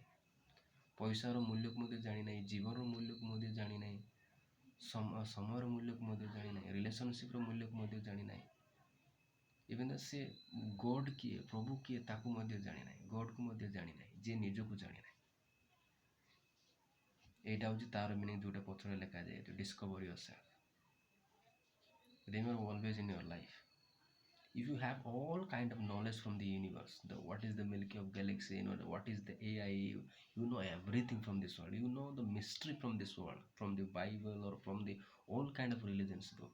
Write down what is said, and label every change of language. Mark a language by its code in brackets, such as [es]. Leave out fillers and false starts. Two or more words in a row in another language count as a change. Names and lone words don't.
[or] ପଇସାର ମୂଲ୍ୟକୁ ମଧ୍ୟ ଜାଣିନାହିଁ, ଜୀବନର ମୂଲ୍ୟକୁ ମଧ୍ୟ ଜାଣିନାହିଁ, ସମୟର ମୂଲ୍ୟକୁ ମଧ୍ୟ ଜାଣିନାହିଁ, ରିଲେସନସିପ୍ର ମୂଲ୍ୟକୁ ମଧ୍ୟ ଜାଣିନାହିଁ। ଇଭେନ୍ ସେ ଗଡ୍ କିଏ, ପ୍ରଭୁ କିଏ, ତାକୁ ମଧ୍ୟ ଜାଣିନାହିଁ, ଗଡ୍କୁ ମଧ୍ୟ ଜାଣିନାହିଁ, ଯିଏ ନିଜକୁ ଜାଣିନାହିଁ। [bn] এইটা হচ্ছে তার মিনিং, [or] ଯୋଉଟା ପଛରେ ଲେଖାଯାଇଛି [en] discover yourself. Remember always in your life, if you have all kind of knowledge from the universe, what is the Milky of galaxy, what is the AI, you know everything from this world, you know the mystery from this world, from the Bible or from the all kind of religions book.